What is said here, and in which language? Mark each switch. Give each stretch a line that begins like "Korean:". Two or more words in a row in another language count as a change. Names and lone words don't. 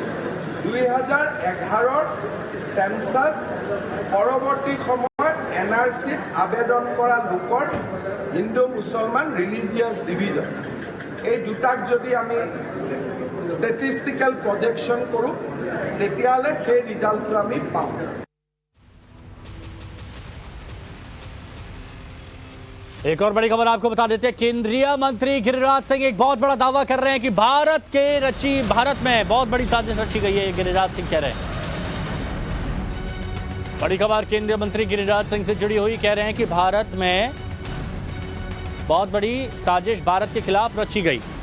Assamese: 2011 সেন্সাস পৰৱৰ্তী সময়ত NRCত আবেদন কৰা লোকৰ হিন্দু মুছলমান
English: religious division
Assamese: এই দুটাক যদি আমি
English: statistical projection
Assamese: কৰোঁ তেতিয়াহ'লে সেই ৰিজাল্টটো আমি পাম।
Hindi: एक और बड़ी खबर आपको बता देते हैं। केंद्रीय मंत्री गिरिराज सिंह एक बहुत बड़ा दावा कर रहे हैं कि भारत में बहुत बड़ी साजिश रची गई है। गिरिराज सिंह कह रहे हैं, बड़ी खबर केंद्रीय मंत्री गिरिराज सिंह से जुड़ी हुई, कह रहे हैं कि भारत में बहुत बड़ी साजिश भारत के खिलाफ रची गई।